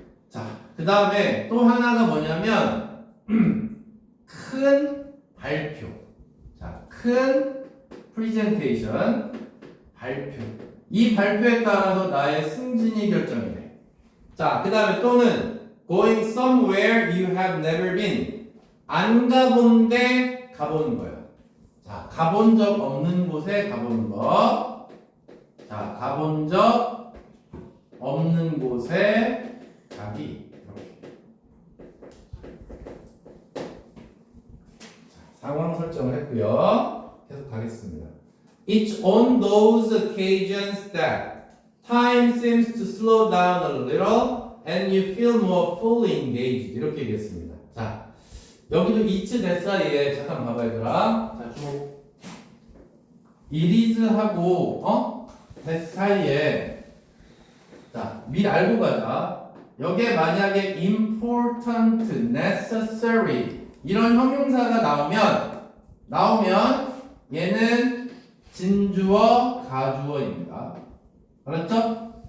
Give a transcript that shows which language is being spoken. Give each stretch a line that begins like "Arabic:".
Korean: 자, 그 다음에 또 하나가 뭐냐면 큰 발표. 자, 큰 프리젠테이션 발표. 이 발표에 따라서 나의 승진이 결정이 돼. 자, 그 다음에 또는
English: going somewhere you have never been.
Korean: 안 가본데 가보는 거예요. 자, 가본 적 없는 곳에 가보는 거. 자, 가본 적 없는 곳에 가기. 이렇게. 자, 상황 설정을 했고요. 계속 가겠습니다.
English: It's on those occasions that time seems to slow down a little and you feel more fully engaged.
Korean: 이렇게 얘기했습니다. 자, 여기도
English: it's that
Korean: 사이에 잠깐 봐봐 얘들아. 자, 쭉 it is 하고 that 사이에 자, 미리 알고 가자. 여기에 만약에 important, necessary 이런 형용사가 나오면 얘는 진주어, 가주어입니다. 알았죠?